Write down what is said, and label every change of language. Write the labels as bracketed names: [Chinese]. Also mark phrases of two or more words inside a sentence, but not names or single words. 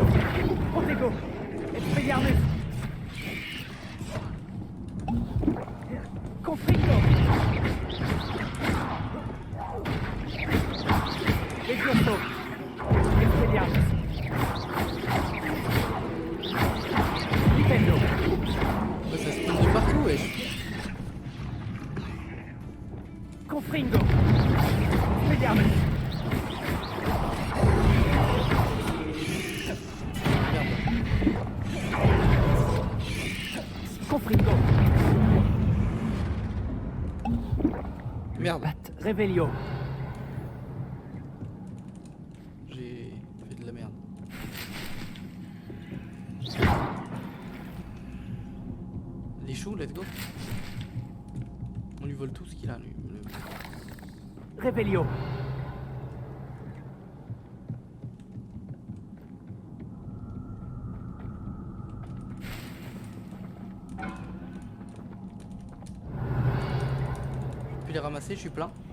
[French] Protego. Expelliarmus. Confringo. Levioso. Expelliarmus. Stupendo. Ouais, ça se prend de partout, wesh. Confringo. Expelliarmus. Confringo. Merde. Revelio. J'ai fait de la merde. Les choux, [English] let's go. [French] On lui vole tout ce qu'il a, lui. Revelio. Je peux les ramasser, je suis plein.